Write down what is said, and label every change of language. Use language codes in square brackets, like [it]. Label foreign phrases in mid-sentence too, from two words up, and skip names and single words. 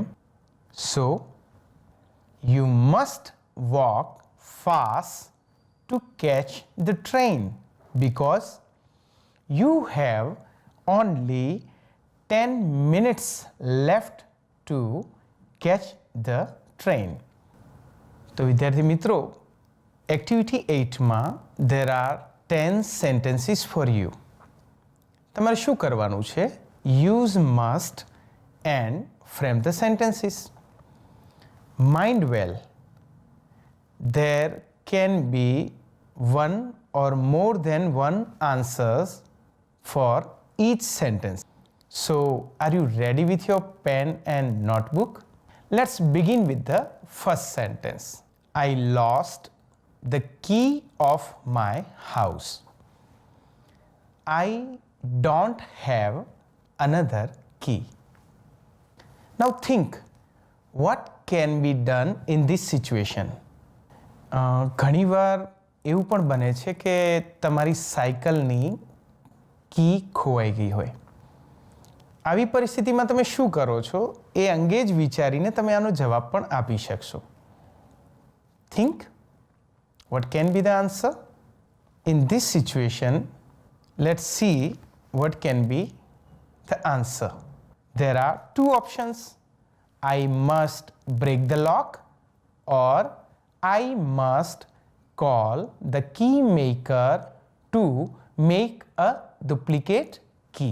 [en] So you must walk fast to catch the train because you have only 10 minutes left to catch the train. [gu] તો વિદ્યાર્થી મિત્રો, એક્ટિવિટી 8માં [en] there are 10 sentences for you. [gu] તમારે શું કરવાનું છે? [en] Use must and frame the sentences. Mind well, there can be one or more than one answers for each sentence. So, are you ready with your pen and notebook? Let's begin with the first sentence. I lost the key of my house. I don't have another key. Now think, what can be done in this situation? [gu] ઘણીવાર એવું પણ બને છે કે તમારી સાયકલની કી ખોવાઈ ગઈ હોય. આવી પરિસ્થિતિમાં તમે શું કરો છો એ અંગે જ વિચારીને તમે આનો જવાબ પણ આપી શકશો. [en] Think, what can be the answer? In this situation, let's see what can be the answer. There are two options. I must break the lock or I must call the key maker to make a duplicate key.